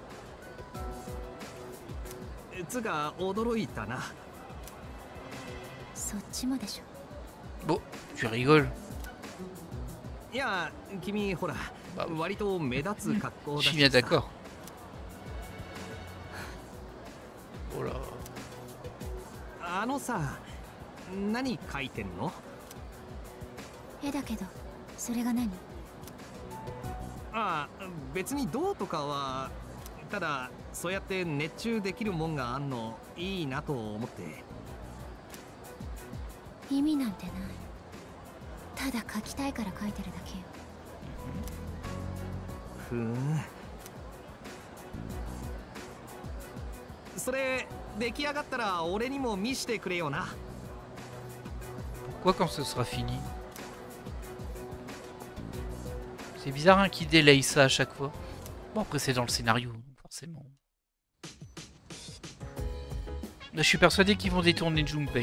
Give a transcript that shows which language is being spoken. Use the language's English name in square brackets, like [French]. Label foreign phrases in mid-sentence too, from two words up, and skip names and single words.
[French] Bon, tu rigoles. Bah, je suis bien d'accord. Oh là. [Japanese] Ah, 別にどうとかはただそうやって熱中できるもんがあんのいいなと思って。意味なんてない。ただ書きたいから書いてるだけよ。ふん。それ出来上がったら俺にも見してくれよな。 [French] Pourquoi quand ce sera fini? C'est bizarre hein, qu'il délaye ça à chaque fois. Bon après c'est dans le scénario, forcément. Là je suis persuadé qu'ils vont détourner Junpei.